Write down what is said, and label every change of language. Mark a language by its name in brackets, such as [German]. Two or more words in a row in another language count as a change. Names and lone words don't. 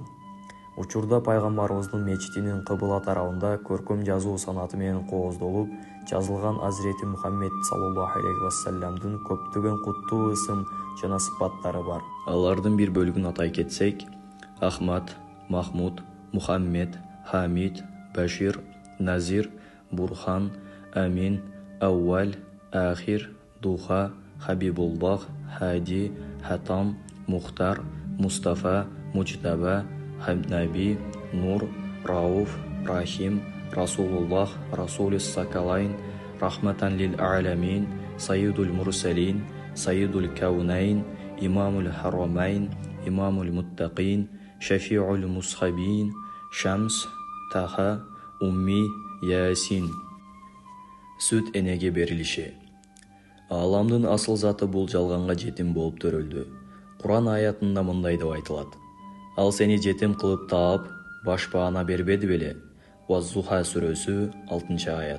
[Kyrgyz] Учурда пайгамбарыбыздын мечитинин кыбыла тарабында көркөм жазуу санаты менен кооздолуп жазылган Азирети Мухаммед [Arabic] صلى الله عليه [Kyrgyz] вассаламдын көптөгөн куттуу ысым жана сыпаттары бар. Алардын бир бөлүгүн атай кетсек: Ахмад, Махмуд, Мухаммед, Хамид, Башир, Назир, Бурхан, Амин, Аувал, Ахир, Духа, Хабибуллах, Хади, Хатам, Мухтар, Мустафа, Муджтаба, Наби, Нур, Рауф, Рахим, Расулуллах, Расулис Сакалайн, Рахматан лил А'ламин, Сайидул Мурсалин, Сайидул Каунайн, Имамул Харамайн, Имамул Муттақин, Шафиул Мусхабин, Шамс, Таха, Умми, Ясин. Сүт энеге берилиши. Ааламдын асыл заты бул жалганга жетим болуп төрөлдү. Куран аятында мындай деп айтылат: Ал сени жетим кылып таап, башпаана бербеди беле? Ваз-Зуха сүрөсү 6-аят.